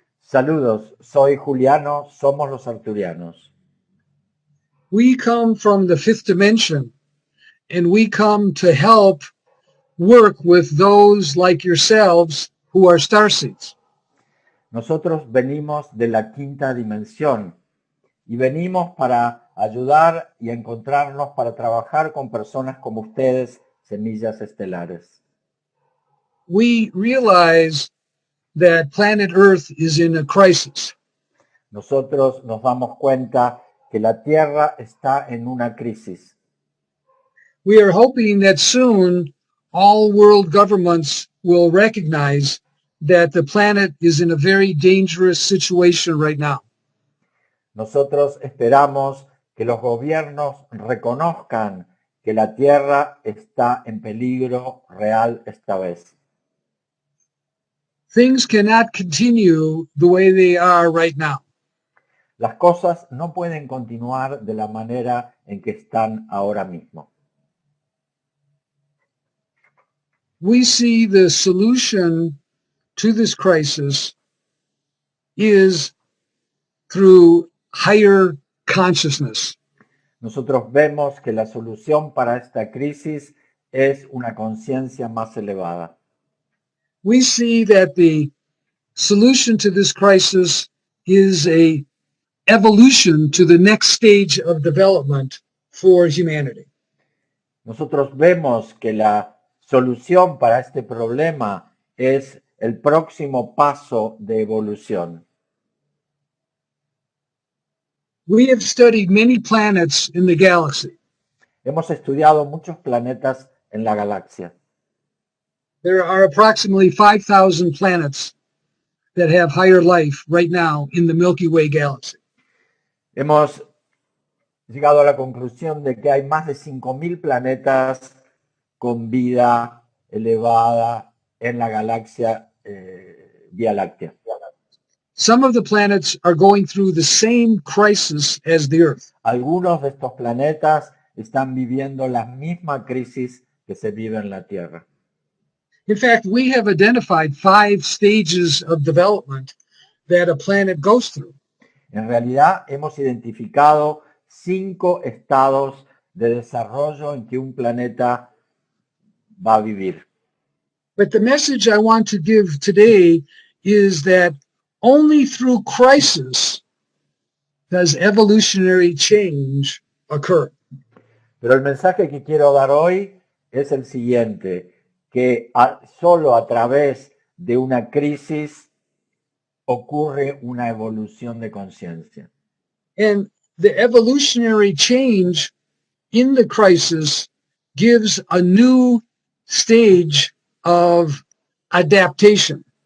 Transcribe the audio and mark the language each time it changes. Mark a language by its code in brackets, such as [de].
[es] Saludos, soy Juliano, somos los arcturianos. [en] We come from the fifth dimension, and we come to help work with those like yourselves who are starseeds. [es] Nosotros venimos de la quinta dimensión y venimos para ayudar y encontrarnos para trabajar con personas como ustedes, semillas estelares. [en] We realize that planet Earth is in a crisis. [es] Nosotros nos damos cuenta que la Tierra está en una crisis. [en] We are hoping that soon all world governments will recognize that the planet is in a very dangerous situation right now. [es] Nosotros esperamos que los gobiernos reconozcan que la Tierra está en peligro real esta vez. [en] Things cannot continue the way they are right now. [es] Las cosas no pueden continuar de la manera en que están ahora mismo. [en] We see the solution to this crisis is through higher consciousness. [es] Nosotros vemos que la solución para esta crisis es una conciencia más elevada. [en] We see that the solution to this crisis is a evolution to the next stage of development for humanity. [es] Nosotros vemos que la solución para este problema es el próximo paso de evolución. [en] We have studied many planets in the galaxy. [es] Hemos estudiado muchos planetas en la galaxia. [en] There are approximately 5,000 planets that have higher life right now in the Milky Way galaxy. [es] Hemos llegado a la conclusión de que hay más de 5.000 planetas con vida elevada en la galaxia Vía Láctea. [en] Some of the planets are going through the same crisis as the Earth. [es] Algunos de estos planetas están viviendo la misma crisis que se vive en la Tierra. [en] In fact, we have identified 5 stages of development that a planet goes through. [es] En realidad, hemos identificado 5 estados de desarrollo en que un planeta va a vivir. [en] But the message I want to give today is that only through crisis does evolutionary change occur. [es] Pero el mensaje que quiero dar hoy es el siguiente, que solo a través de una crisis ocurre una evolución de conciencia. [en] And the evolutionary change in the crisis gives a new stage of adaptation.